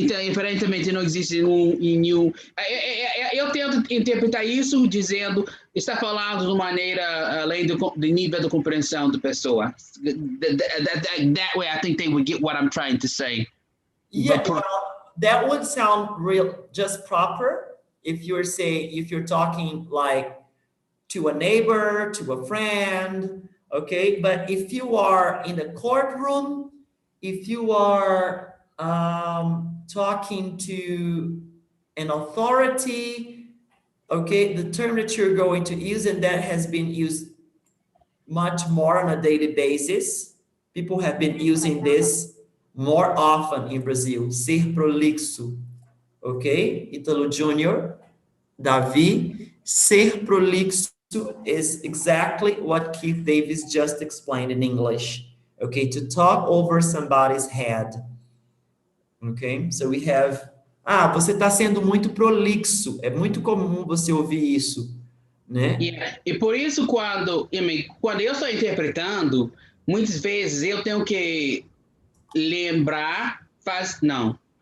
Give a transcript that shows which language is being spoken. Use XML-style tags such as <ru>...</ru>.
<pt>Aparentemente não existe nenhum. Eu tento interpretar isso dizendo, está falando de maneira além do nível de compreensão da pessoa.</pt> <en>That way, I think they would get what I'm trying to say. Yeah, well, that would sound just proper if you're talking like to a neighbor, to a friend, okay? But if you are in the courtroom, if you are talking to an authority. Okay, the term that you're going to use, and that has been used much more on a daily basis. People have been using this more often in Brazil.</en> <pt>Ser prolixo.</pt> <en>Okay, Italo Júnior, Davi, ser prolixo is exactly what Keith Davis just explained in English. Okay, to talk over somebody's head. Okay, so we have.</en> <pt>Ah, você está sendo muito prolixo. É muito comum você ouvir isso, né?</pt> <en>Yeah.</en> <pt>E por isso, quando eu estou interpretando, muitas vezes eu tenho que lembrar, não.</pt>